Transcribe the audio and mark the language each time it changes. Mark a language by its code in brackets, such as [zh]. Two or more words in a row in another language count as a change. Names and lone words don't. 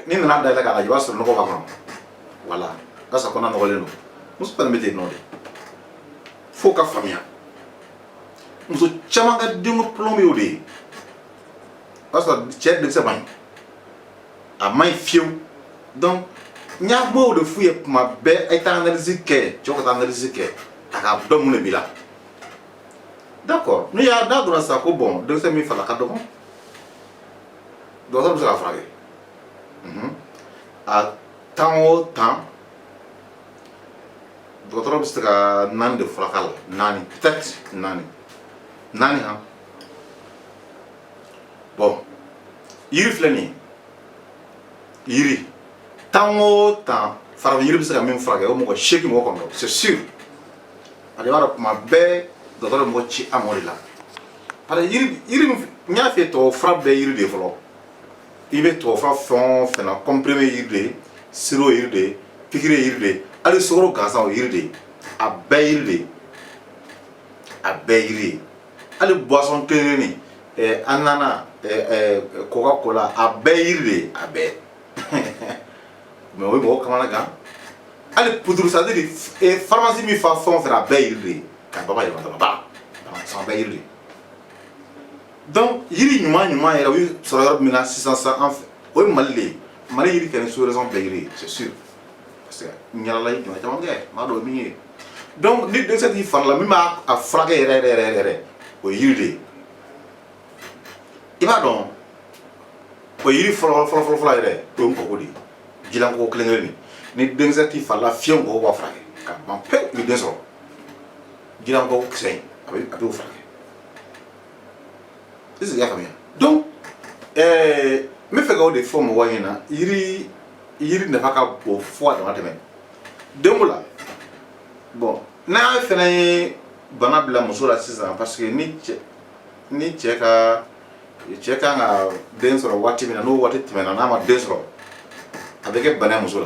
[bm] n'i nana dayɛlɛ k'a lajɛ i b'a sɔrɔ nɔgɔ b'a kɔnɔ voilà barisa kɔnɔ nɔgɔlen don muso fana bɛ ten nɔ de f'o ka faamuya muso caman ka denko problème y'o de ye o b'a sɔrɔ cɛ denkisɛ man ɲi a man ɲi fiyewu donc n y'a m'o de f'u ye tuma bɛɛ a ye taa analyse kɛ cɛw ka taa analyse kɛ a ka dɔn mun de b'i la d'accord n'a donna sisan ko bon denkisɛ min fara ka dɔgɔ dɔgɔtɔrɔ bɛ se k'a furakɛ a temps o temps dɔgɔtɔrɔ bɛ se ka 4 de furakɛ la 4 peut-être 4 bon yiri filɛ nin ye yiri temps o temps farafin yiri bɛ se ka min furakɛ o mɔgɔ 8 mɔgɔ kɔnɔ [fr] c'est sûr [bm] a de b'a dɔn tuma bɛɛ dɔgɔtɔrɔ bɛ mɔgɔ ci a mɔ de la parce que yiri n y'a f'i ye tubabu fura bɛɛ yiri de ye fɔlɔ i bɛ tubabu fura fɛn o fɛn na comprimé yiri de ye sirop yiri de ye pikiri ye yiri de ye hali sukaro gansan o yiri de ye a bɛɛ yiri de ye a bɛɛ yiri ye hali boisson kelen an nana coca cola a bɛɛ yiri de ye a bɛɛ mais o ye mɔgɔ kamana gan hali [fr] poudre c'est à dire pharmacie [bm] min fa fɛn o fɛn a bɛɛ yiri de ye ka baba yɛlɛma dɔrɔn ba a bɛɛ yiri de ye donc yiri ɲuman yɛrɛ o ye sɔrɔ yɔrɔ min na sisan an fɛ o ye Mali de ye Mali yiri kɛ ni sous-région bɛɛ yiri ye [fr] c'est sûr parce que [bm] n yalala ye jama caman kɛ maa dɔ min ye donc ni denkisɛ t'i fari la min b'a furakɛ yɛrɛ o ye yiri de ye i b'a dɔn o yiri fɔlɔ yɛrɛ o ye nkɔko de ye jilankɔko kelen ni denkisɛ t'i fari la fiyewu nkɔko b'a furakɛ ka ban pewu i bɛ den sɔrɔ jilankɔko kisɛ in a b'o furakɛ [fr] est-ce que [bm] i y'a faamuya donc n bɛ fɛ k'o de fɔ mɔgɔw ɲɛna yiri nafa ka bon fo a dama tɛmɛ denko la bon n'a fana ye bana bila muso la sisan parce que ni cɛ kan ka den sɔrɔ waati min na n'o waati tɛmɛna n'a ma den sɔrɔ a bɛ kɛ bana ye muso la